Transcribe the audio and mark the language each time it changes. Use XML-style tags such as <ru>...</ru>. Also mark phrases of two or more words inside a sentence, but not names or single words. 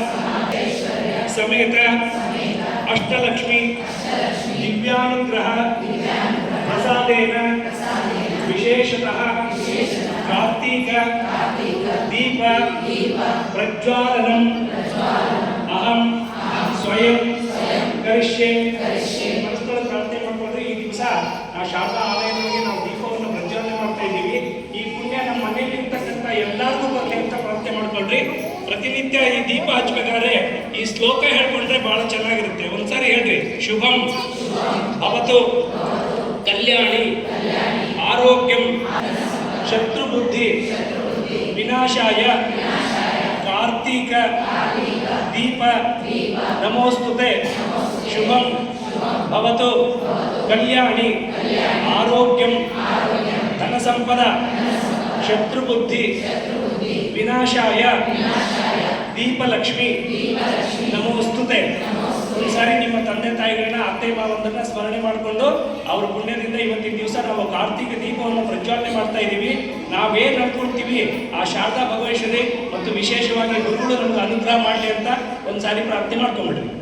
<sa>समेत अष्टलक्ष्मी दिव्यानुग्रह प्रसादेन विशेषतः कार्तिक दीप प्रज्वालनम अहम स्वयं करिष्ये.</sa> <kn>ಮನಸ್ಸಲ್ಲಿ ಪ್ರಾರ್ಥನೆ ಮಾಡ್ಕೊಂಡ್ರೆ ಈ ದಿವಸ ನಾವು ಶಾರದಾ ಆಲಯಗಳಿಗೆ ನಾವು ದೀಪವನ್ನು ಪ್ರಜ್ವಲನೆ ಮಾಡ್ತಾ ಇದ್ದೀವಿ. ಈ ಪುಣ್ಯ ನಮ್ಮ ಮನೆಯಲ್ಲಿ ಇರ್ತಕ್ಕಂಥ ಎಲ್ಲರಿಗೂ ಬರಲಿ ಅಂತ ಪ್ರಾರ್ಥನೆ ಮಾಡ್ಕೊಳ್ರಿ. ಪ್ರತಿನಿತ್ಯ ಈ ದೀಪ ಹಚ್ಬೇಕಾದ್ರೆ ಈ ಶ್ಲೋಕ ಹೇಳ್ಕೊಂಡ್ರೆ ಬಹಳ ಚೆನ್ನಾಗಿರುತ್ತೆ. ಒಂದ್ಸಾರಿ ಹೇಳ್ರಿ,</kn> <sa>ಶುಭಂ ಭವತು ಕಲ್ಯಾಣಿ ಆರೋಗ್ಯಂ ಶತ್ರುಬುದ್ಧಿ ವಿನಾಶಾಯ ಕಾರ್ತಿಕ ದೀಪ ನಮೋಸ್ತುತೆ. ಶುಭಂ ಭವತು ಕಲ್ಯಾಣಿ ಆರೋಗ್ಯಂ ಧನ ಸಂಪದ ಶತ್ರುಬುದ್ಧಿ ವಿನಾಶಾಯ ದೀಪಲಕ್ಷ್ಮಿ ನಮೋಸ್ತುತೆ.</sa> <kn>ಒಂದ್ಸಾರಿ ನಿಮ್ಮ ತಂದೆ ತಾಯಿಗಳನ್ನ ಅತ್ತೆ ಮಾವಂದನ್ನ ಸ್ಮರಣೆ ಮಾಡಿಕೊಂಡು ಅವ್ರ ಪುಣ್ಯದಿಂದ ಇವತ್ತಿನ ದಿವಸ ನಾವು ಕಾರ್ತಿಕ ದೀಪವನ್ನು ಪ್ರಜ್ವಲನೆ ಮಾಡ್ತಾ ಇದ್ದೀವಿ. ನಾವೇನು ನಡ್ಕೊಳ್ತೀವಿ ಆ ಶಾರದಾ ಭಗವೇಶ್ವರಿ ಮತ್ತು ವಿಶೇಷವಾಗಿ ಗುರುಗಳು ನಮ್ಗೆ ಅನುಗ್ರಹ ಮಾಡಲಿ ಅಂತ ಒಂದ್ಸಾರಿ ಪ್ರಾರ್ಥನೆ ಮಾಡ್ಕೊಂಡ್ಬಿಡ್ರಿ.</kn>